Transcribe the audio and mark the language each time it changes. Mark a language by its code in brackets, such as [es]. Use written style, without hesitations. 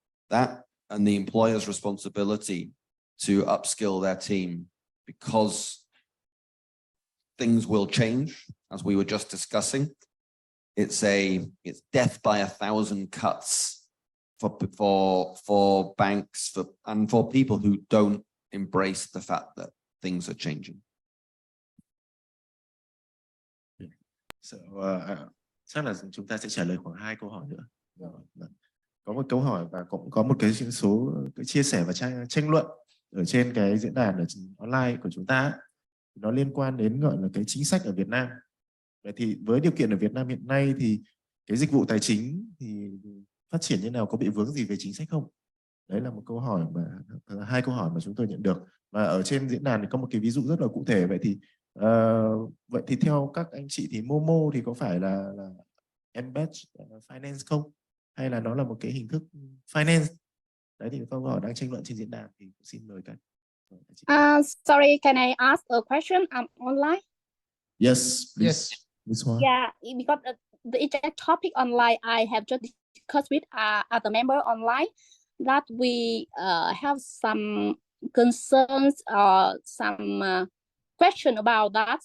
[en] That and the employer's responsibility to upskill their team, because things will change, as we were just discussing. It's death by 1,000 cuts for banks and for people who don't embrace the fact that things are changing. [vi] So, chắc là chúng ta sẽ trả lời khoảng 2 câu hỏi nữa. Có một câu hỏi và cũng có một cái số cái chia sẻ và tranh luận ở trên cái diễn đàn ở online của chúng ta. Nó liên quan đến gọi là cái chính sách ở Việt Nam. Vậy thì với điều kiện ở Việt Nam hiện nay thì cái dịch vụ tài chính thì phát triển như nào, có bị vướng gì về chính sách không? Đấy là một câu hỏi mà 2 câu hỏi mà chúng tôi nhận được. Và ở trên diễn đàn thì có một cái ví dụ rất là cụ thể. Vậy thì theo các anh chị thì Momo thì có phải là embed finance không? Hay là nó là một cái hình thức finance? Đấy thì câu hỏi đang tranh luận trên diễn đàn thì xin mời các. [en] Sorry, can I ask a question? I'm online. Yes, please. Yes. This one. Yeah, because the exact topic online, I have just discussed with other member online that we have some concerns or some question about that.